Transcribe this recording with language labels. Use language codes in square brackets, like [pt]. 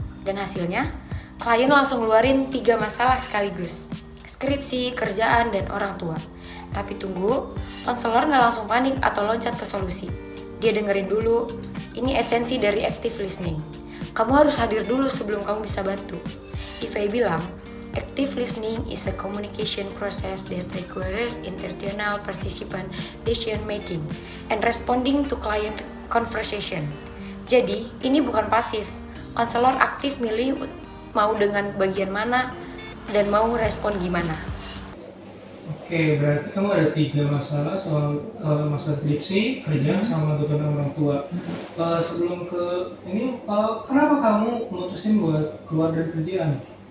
[id] Dan hasilnya, klien langsung ngeluarin 3 masalah sekaligus. Skripsi, kerjaan, dan orang tua. Tapi tunggu, konselor nggak langsung panik atau loncat ke solusi. Dia dengerin dulu, ini esensi dari active listening. Kamu harus hadir dulu sebelum kamu bisa bantu. Ivey bilang, [en] active listening is a communication process that requires internal participant decision making and responding to client conversation. [id] Jadi, ini bukan pasif. Konselor aktif milih mau dengan bagian mana dan mau respon gimana. Oke, berarti kamu ada 3 masalah soal masalah skripsi, kerjaan, sama tuntutan orang tua. Sebelum ke ini, kenapa kamu memutusin buat keluar dari kerjaan?